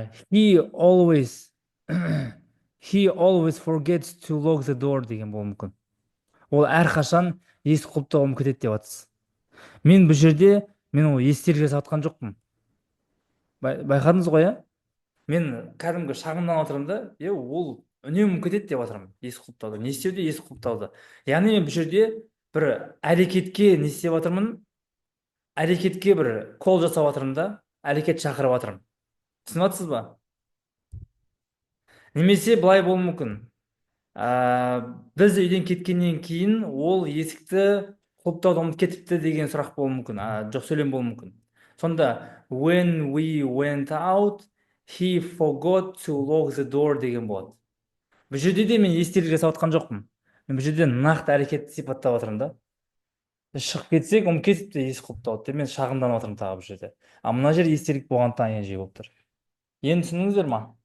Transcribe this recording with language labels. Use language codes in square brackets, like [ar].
[en] He always he always forgets to lock the door [kk] деген болуы мүмкін. Ол әрқашан есік құлыптауға ұмытып кетеді деп жатсыз. Мен бұл жерде ол естелік жасап жатқан жоқпын. Байқадыңыз ғой, иә? Мен кәдімгі шағымданып отырмын да, ол үнемі ұмытып кетеді деп жатырмын есік құлыптауды. Не істеуде? Есік құлыптауды. Яғни мен бұл жерде бір әрекетке не істеп жатырмын? Әрекетке бір кол жасап жатырмын да, әрекет шақырып жатырмын. Түсініп жатсыз ба? Немесе былай болуы мүмкін. Біз үйден кеткеннен кейін ол есікті құлыптауды ұмытып кетіпті деген сұрақ болуы мүмкін. Жоқ, сөйлем болуы мүмкін. Сонда [en] when we went out, he forgot to lock the door [kk] деген болады. Бұл жерде де мен естелік жасап жатқан жоқпын. Мен бұл жерде нақты әрекетті сипаттап жатырмын да. Біз шығып кетсек, ұмытып кетіпті есік құлыптауды деп мен шағымданып жатырмын тағы бұл жерде. Мына жер естелік болғандықтан ing болып тұр. Енді түсіндіңіздер ма?